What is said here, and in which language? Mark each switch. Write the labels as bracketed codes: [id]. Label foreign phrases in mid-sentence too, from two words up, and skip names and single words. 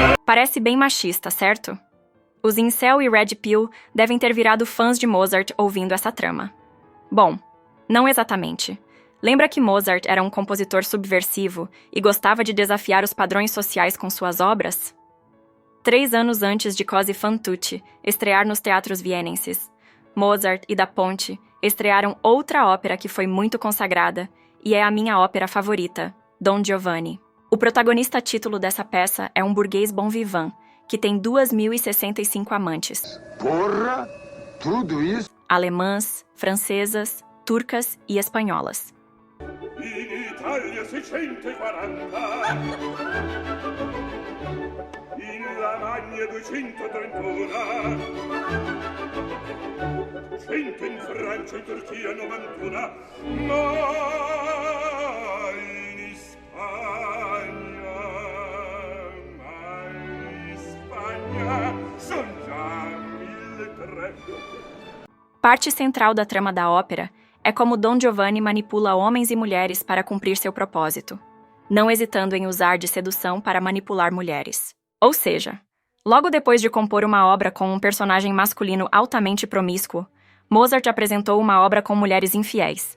[pt] Parece bem machista, certo? Os incel e Red Pill devem ter virado fãs de Mozart ouvindo essa trama. Bom, não exatamente. Lembra que Mozart era um compositor subversivo e gostava de desafiar os padrões sociais com suas obras? 3 anos antes de Cose fan tutte estrear nos teatros vienenses, Mozart e Da Ponte estrearam outra ópera que foi muito consagrada e é a minha ópera favorita, Don Giovanni. O protagonista título dessa peça é um burguês [fr] bon vivant, [pt] que tem 2.065 amantes. Porra! Tudo isso? Alemãs, francesas, turcas e espanholas. [it] In Italia 640, in Lamagna 231, 100 in Francia e Turchia 91, ma in Spagna son già 1300. [pt] Parte central da trama da ópera é como Don Giovanni manipula homens e mulheres para cumprir seu propósito, não hesitando em usar de sedução para manipular mulheres. Ou seja, logo depois de compor uma obra com um personagem masculino altamente promíscuo, Mozart apresentou uma obra com mulheres infiéis.